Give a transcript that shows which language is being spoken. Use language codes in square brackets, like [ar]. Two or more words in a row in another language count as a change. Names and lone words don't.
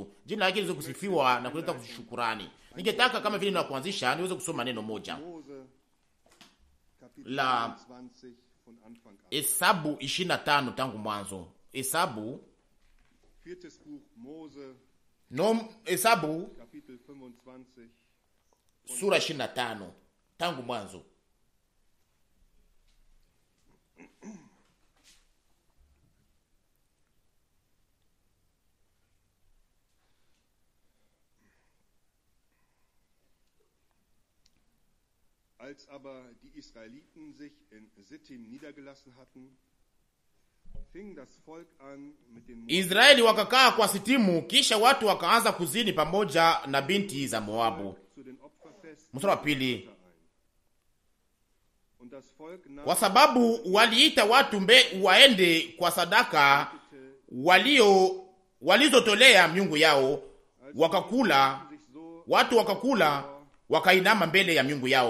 [sw] Jina lake liweze kusifiwa na kuleta kushukurani. Ningetaka kama vile na kuanzisha niweze kusoma neno moja la Hesabu 25 tangu mwanzo. Hesabu sura 25 tangu mwanzo. [de] Als aber die Israeliten sich in Sittim niedergelassen hatten, fing das Volk an mit den [sw] Israeli wakakaa kwa Sitimu, kisha watu wakaanza kuzini pamoja na binti za Moabu. Mstari wa pili. Kwa sababu waliita watu waende kwa sadaka walizotolea miungu yao, watu wakakula wakainama mbele ya miungu yao.